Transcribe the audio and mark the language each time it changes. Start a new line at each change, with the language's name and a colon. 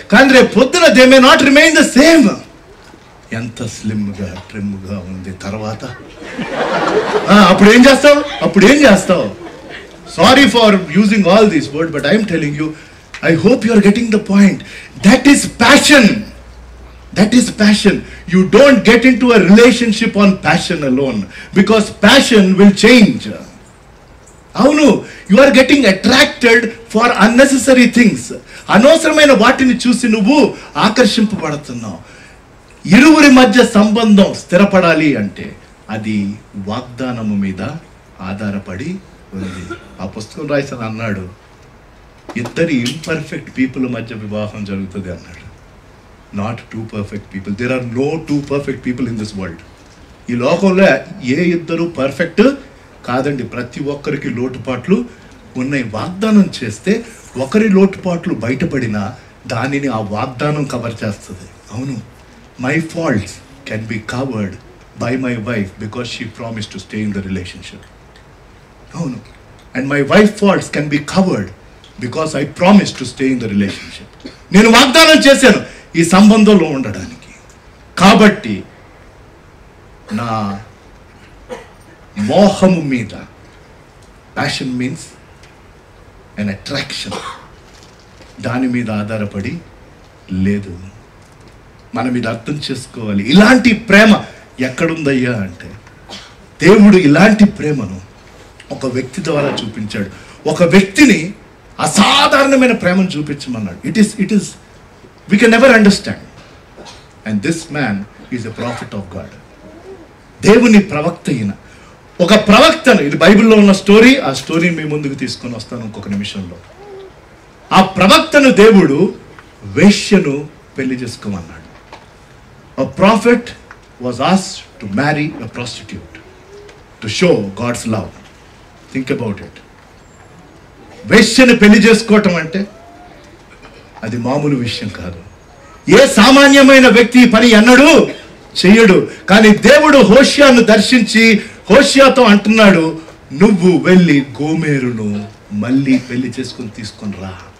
Telugu: కానీ రేపు పొద్దున
English: They may not remain the same.
Telugu: ఎంత స్లిమ్గా ట్రిమ్గా ఉంది తర్వాత. అప్పుడు ఏం చేస్తావు?
English: Sorry for using all these word, but I'm telling you, I hope you are getting the point. That is passion. That is passion. You don't get into a relationship on passion alone, because passion will change. Avunu, you are getting attracted for unnecessary things.
Telugu: అనవసరమైన వాటిని చూసి నువ్వు ఆకర్షింపబడుతున్నావు. ఇరువురి మధ్య సంబంధం స్థిరపడాలి అంటే అది వాగ్దానము మీద ఆధారపడి ఉంది. ఆ పుస్తకం రాసిన అన్నాడు, ఇద్దరి ఇంపర్ఫెక్ట్ పీపుల్ మధ్య వివాహం జరుగుతుంది అన్నాడు.
English: Not 2 perfect people. There are no 2 perfect people in this world.
Telugu: ఈ లోకంలో ఏ ఇద్దరు పర్ఫెక్ట్ కాదండి. ప్రతి ఒక్కరికి లోటుపాట్లు ఉన్నాయి. వాగ్దానం చేస్తే ఒకరి లోటుపాట్లు బయటపడినా దానిని ఆ వాగ్దానం కవర్ చేస్తుంది.
English: అవును, my faults can be covered by my wife because she promise to stay in the relationship. అవును, and my wife faults can be covered because I promise to stay in the relationship.
Telugu: నేను వాగ్దానం చేశాను ఈ సంబంధంలో ఉండడానికి. కాబట్టి నా మోహము మీద,
English: passion means an attraction,
Telugu: దాని మీద ఆధారపడి లేదు. మనం ఇది అర్థం చేసుకోవాలి. ఇలాంటి ప్రేమ ఎక్కడుందయ్యా అంటే, దేవుడు ఇలాంటి ప్రేమను ఒక వ్యక్తి ద్వారా చూపించాడు. ఒక వ్యక్తిని అసాధారణమైన ప్రేమను చూపించమన్నాడు.
English: It is we can never understand, and this man is a prophet of God.
Telugu: దేవుని ప్రవక్త ఈయన. ఒక ప్రవక్తను, ఇది బైబిల్లో ఉన్న స్టోరీ, ఆ స్టోరీని మీ ముందుకు తీసుకొని వస్తాను ఇంకొక నిమిషంలో. ఆ ప్రవక్తను దేవుడు వేశ్యను పెళ్లి చేసుకోమన్నాడు.
English: A prophet was asked to marry a prostitute to show God's love. Think about it.
Telugu: వేశ్యను పెళ్లి చేసుకోవటం అంటే అది మామూలు విషయం కాదు. ఏ సామాన్యమైన వ్యక్తి పని అన్నడు చెయ్యడు. కానీ దేవుడు హోషేయను దర్శించి హోషేయతో అంటున్నాడు, నువ్వు వెళ్ళి గోమెరును మళ్ళీ పెళ్లి చేసుకుని తీసుకుని రా.